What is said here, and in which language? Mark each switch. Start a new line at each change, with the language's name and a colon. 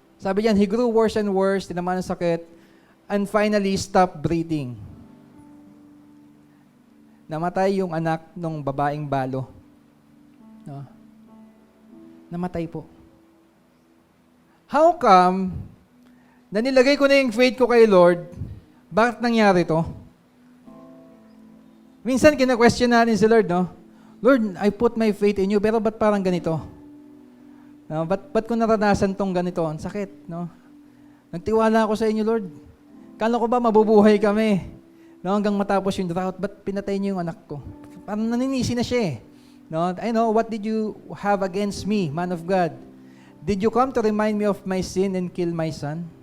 Filipino: Sabi niyan,
English: he grew worse and worse,
Filipino: tinamaan ng sakit,
English: and finally stopped breathing.
Filipino: Namatay yung anak ng babaeng balo. No? Namatay po. How come, na nilagay ko na yung faith ko kay Lord, bakit nangyari to? Minsan, kina-question natin si Lord, no?
English: Lord, I put my faith in you,
Filipino: pero ba't parang ganito? No, ba't ko naranasan tong ganito? Ang sakit, no? Nagtiwala ako sa inyo, Lord. Kala ko ba mabubuhay kami? No, hanggang matapos yung drought, ba't pinatay niyo yung anak ko? Parang naninisi na siya eh.
English: No, I know, what did you have against me, man of God? Did you come to remind me of my sin and kill my son?